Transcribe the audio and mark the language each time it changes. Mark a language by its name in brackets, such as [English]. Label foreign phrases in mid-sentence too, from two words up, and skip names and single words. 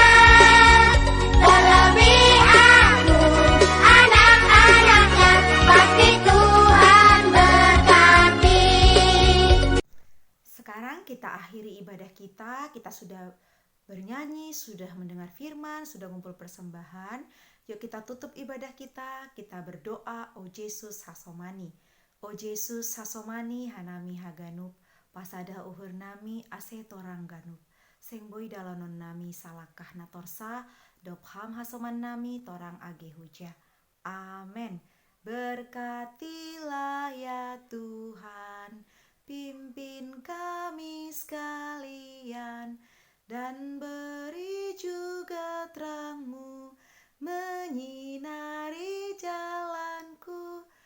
[Indonesian] Terlebih aku, anak-anaknya, pasti Tuhan berkati. Sekarang kita akhiri ibadah kita. Kita sudah bernyanyi, sudah mendengar firman, sudah ngumpul persembahan. Yuk kita tutup ibadah kita. Kita berdoa, O Yesus Hasomani. [Batak Simalungun] O Yesus Hasomani hanami haganup, pasada uhur nami ase torang ganup. Seng boy dalanon nami salakah natorsa, dopham hasoman nami torang age huja. Amin. [Indonesian] Berkatilah ya Tuhan, pimpin kami sekalian, dan beri juga terang-Mu menyinari jalanku.